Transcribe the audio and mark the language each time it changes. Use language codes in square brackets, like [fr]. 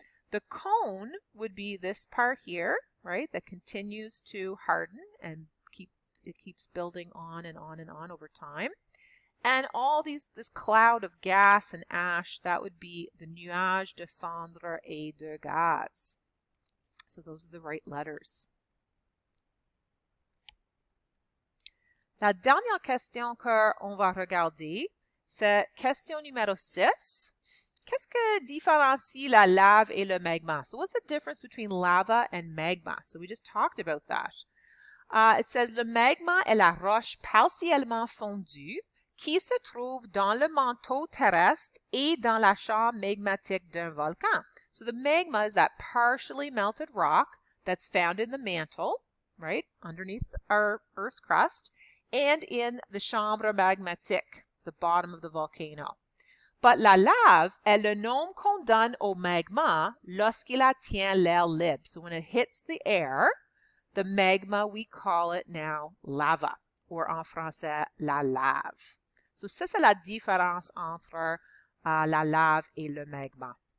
[en] The cone would be this part here, right, that continues to harden and it keeps building on and on and on over time. And all this cloud of gas and ash, that would be the [fr] nuage de cendres et de gaz. [en] So those are the right letters. [fr] La dernière question qu'on va regarder, c'est question numéro 6. qu'est-ce que différencie la lave et le magma? [en] So what's the difference between lava and magma? So we just talked about that. It says [fr] le magma est la roche partiellement fondue qui se trouve dans le manteau terrestre et dans la chambre magmatique d'un volcan. [en] So the magma is that partially melted rock that's found in the mantle, right, underneath our Earth's crust, and in the chambre magmatique, the bottom of the volcano. But [fr] la lave est le nom qu'on donne au magma lorsqu'il atteint l'air libre. [en] So when it hits the air, the magma, we call it now lava, or [fr] en français, la lave. [en] So [fr] ça, c'est la différence entre la lave et le magma.